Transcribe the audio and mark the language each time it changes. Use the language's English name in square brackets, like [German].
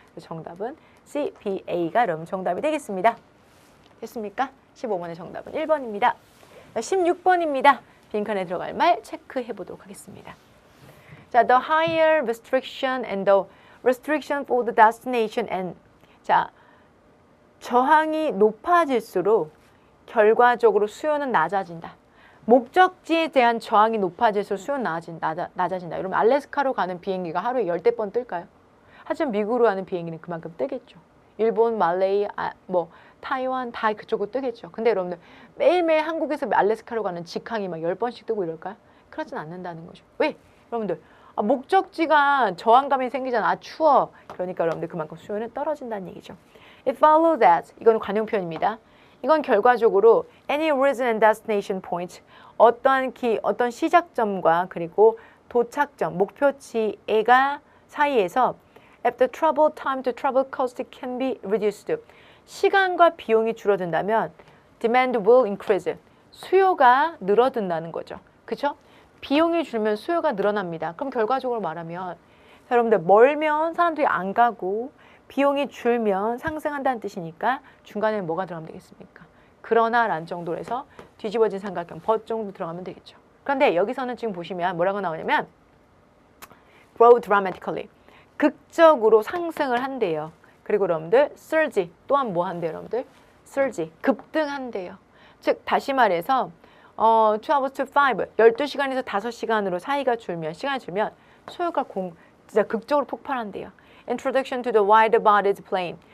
[Korean] 그래서 정답은 C, B, A가 여러분 정답이 되겠습니다. 됐습니까? 15번의 정답은 1번입니다. 16번입니다. 빈칸에 들어갈 말 체크해 보도록 하겠습니다. [English] 자, the higher restriction and the restriction for the destination and [Korean] 자, 저항이 높아질수록 결과적으로 수요는 낮아진다. 목적지에 대한 저항이 높아질수록 수요는 낮아진다. 여러분 알래스카로 가는 비행기가 하루에 10대 번 뜰까요? 하지만 미국으로 가는 비행기는 그만큼 뜨겠죠. 일본, 말레이, 타이완 다 그쪽으로 뜨겠죠. 근데 여러분들 매일매일 한국에서 알래스카로 가는 직항이 막 10번씩 뜨고 이럴까요? 그러진 않는다는 거죠. 왜? 여러분들 목적지가 저항감이 생기잖아. 추워. 그러니까 여러분들 그만큼 수요는 떨어진다는 얘기죠. [English] It follows that. [Korean] 이건 관용 표현입니다. 이건 결과적으로 [English] any origin and destination point [Korean] 어떤 시작점과 그리고 도착점, 목표지가 사이에서 [English] if the travel time to travel cost can be reduced. [Korean] 시간과 비용이 줄어든다면 [English] demand will increase. [Korean] 수요가 늘어든다는 거죠. 그렇죠? 비용이 줄면 수요가 늘어납니다. 그럼 결과적으로 말하면 여러분들 멀면 사람들이 안 가고 비용이 줄면 상승한다는 뜻이니까 중간에 뭐가 들어가면 되겠습니까? 그러나 라는 정도로 해서 뒤집어진 삼각형 but 정도 들어가면 되겠죠. 그런데 여기서는 지금 보시면 뭐라고 나오냐면 [English] grow dramatically. [Korean] 극적으로 상승을 한대요. 그리고 여러분들 surge 또한 뭐 한대요 여러분들? surge 급등한대요. 즉 다시 말해서 12 to 5 12시간에서 5시간으로 시간이 줄면 수요가 진짜 극적으로 폭발한대요. [English] Introduction to the wide-bodied plane.